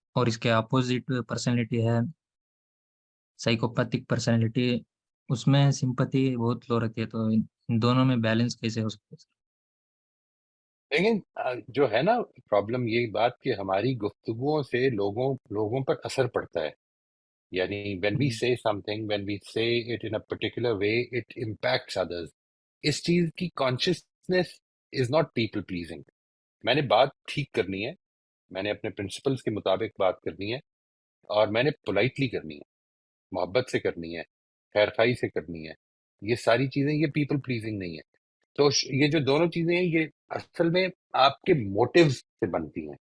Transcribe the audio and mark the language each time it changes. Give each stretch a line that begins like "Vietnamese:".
Hindi: और इसके opposite personality है साइकोपैथिक पर्सनैलिटी, उसमें सिंपैथी बहुत लो रहती है, तो इन दोनों में बैलेंस कैसे हो सकता है सर? लेकिन जो है ना, प्रॉब्लम ये बात कि हमारी गुफ्तगुओं से लोगों लोगों पर असर पड़ता है।
English: यानी when we hmm, say something, when we say it in a particular way, it impacts others.
Hindi: इस चीज की
English: Consciousness is not people pleasing.
Hindi: मैंने बात ठीक करनी है, मैंने अपने प्रिंसिपल्स के मुताबिक बात करनी है, और मैंने पोलाइटली करनी है, मोहब्बत से करनी है, खैरखाई से करनी है। ये सारी चीजें, ये पीपल प्लीजिंग नहीं है। तो ये जो दोनों चीजें हैं, ये असल में आपके मोटिव्स से बनती हैं।